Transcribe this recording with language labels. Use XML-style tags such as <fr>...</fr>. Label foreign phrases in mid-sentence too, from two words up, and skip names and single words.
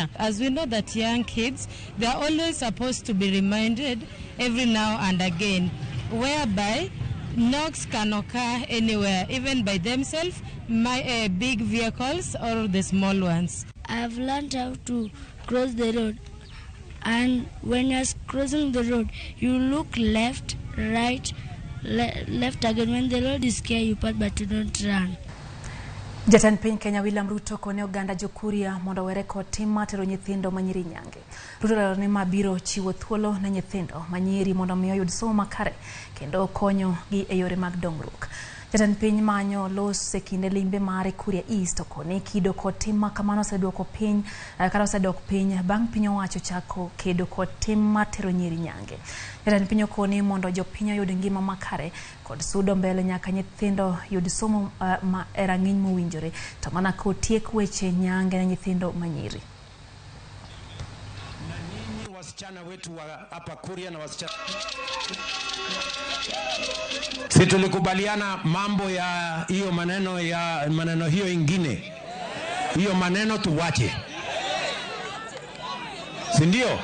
<en>As we know that young kids, they are always supposed to be reminded every now and again, whereby knocks can occur anywhere, even by themselves, big vehicles or the small ones. I've learned how to cross the road, and when you're crossing the road, you look left, right, left again. When the road is clear, you pass, but you don't run.</en> <luo>Jatend piny Kenya William Ruto kone oganda jokuria mondo were kod tim matero nyithindo manyiri nyange. Ruto lero ni mabiro chiwo thuolo ne nyithindo manyiri mondo miyo yud somo makare kendo konyo gi e yore mag dongruok. Jatend piny manyo los e kinde limbe mare Kuria East kone kido kod tim makamano osedwoko piny osedok piny bang' piny owacho chako kedo kod tim matero nyiri nyange. Jatend piny kone mondo jopiny oyud ngima makare kod sudo mbele nyaka nyithindo yud somo ma e rang'iny mowinjore to mana kotiek weche nyange na nyithindo manyiri.</luo> <sw>Wasichana wetu wa hapa Kuria na wasichana si tulikubaliana mambo ya hiyo maneno hiyo ingine, hiyo maneno tuwache, si ndio?</sw>